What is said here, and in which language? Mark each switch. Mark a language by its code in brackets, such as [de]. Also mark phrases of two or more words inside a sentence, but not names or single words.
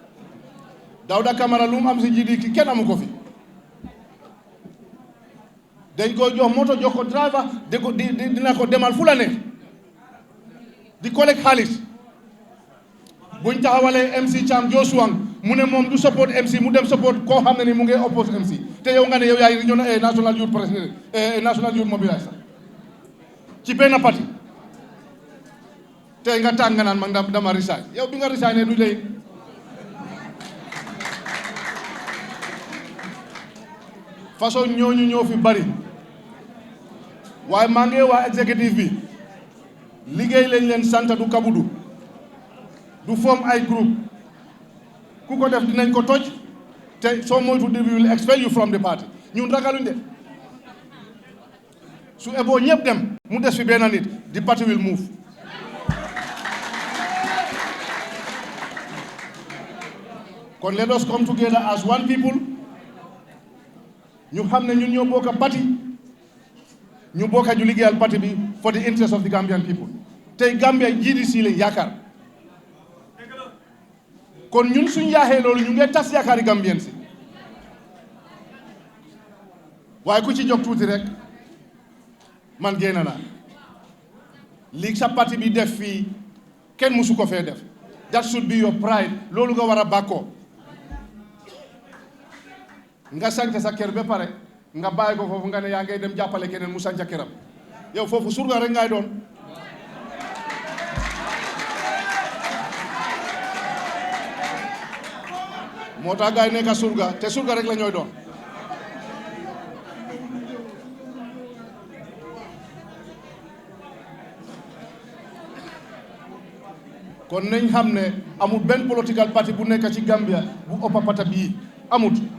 [wo] Dawda Camara lu mu am si GDC kenn amu ko fi dañ ko jox moto jox ko driver dina ko demal fu la neex di collecte xaalis buñ taxawalee MC Cham Josuang mu ne moom du support MC mu dem support koo xam ne ni mu ngi oppose MC te yow nga ne yow yaay [en] regional national youth president national youth mobiliser [wo] ci benn parti tey nga tàng nga naan man dama resign yow bi nga resign ne du lay façon ñooñu ñoo fi bari waaye maa ngi waa exécutif bi liggéey lañ leen sant du kabudu du form ay groupe ku ko def dinañ ko toj te soo moytu [en] we will expel you from the party [wo] ñun ragaluñ de su eboo ñëpp dem mu des fi benn nit [en] the party will move [wo] kon [en] let us come together as one people [wo] ñu xam ne ñun ñoo bokk parti ñu bokk ñu liggéeyal parti bi [en] for the interest of the Gambian people [wo] tey Gambia GDC lañ yaakaar kon ñun suñ yaaxee loolu ñu ngi tas yaakaari Gambien si waaye ku ci jóg tuuti rek man génn naa li sa parti bi def fii kenn musu ko fee def [en] that should be your pride [wo] loolu nga war a bàkkoo nga sanc sa kër ba pare nga bàyyi ko foofu nga ne yaa ngay dem jàppale keneen mu sanca këram yow foofu surga rek ngay doon moo tax gaay nekk surga te surga rek la ñooy doon kon nañ xam ne amul benn [en] political party [wo] bu nekk ci Gambia bu ëppa pata bii amut